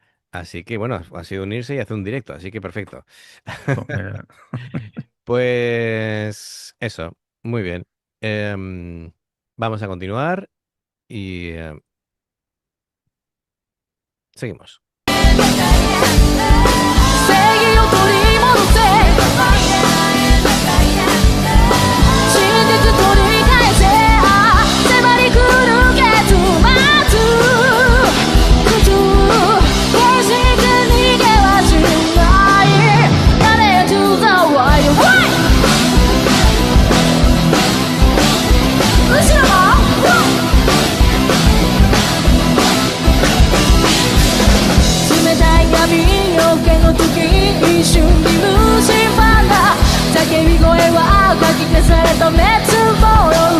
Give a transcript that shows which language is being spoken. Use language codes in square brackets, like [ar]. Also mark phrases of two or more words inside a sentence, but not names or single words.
[es] Así que, bueno, ha sido unirse y hacer un directo, así que perfecto. pues mira. Pues eso, muy bien. Em, Vamos a continuar y seguimos. [ja] 正義を取り戻せ真実取り返せ迫り来る結末決して逃げはしない [en] Run into the wild Why? [ja] 後ろも冷たい闇よけの時一瞬に無心パンダ叫び声はかき消された滅亡